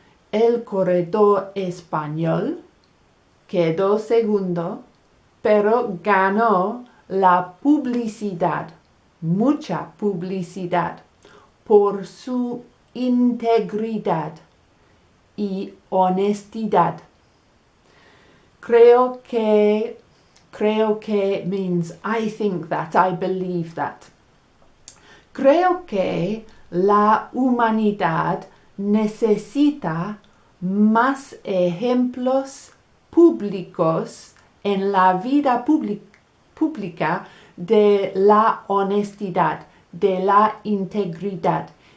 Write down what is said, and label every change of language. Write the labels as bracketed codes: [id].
[es] El corredor español quedó segundo, pero ganó la publicidad, mucha publicidad, por su integridad y honestidad. Creo que [en] means I think that, I believe that. [es] Creo que la humanidad necesita más ejemplos públicos en la vida pública de la honestidad, de la integridad.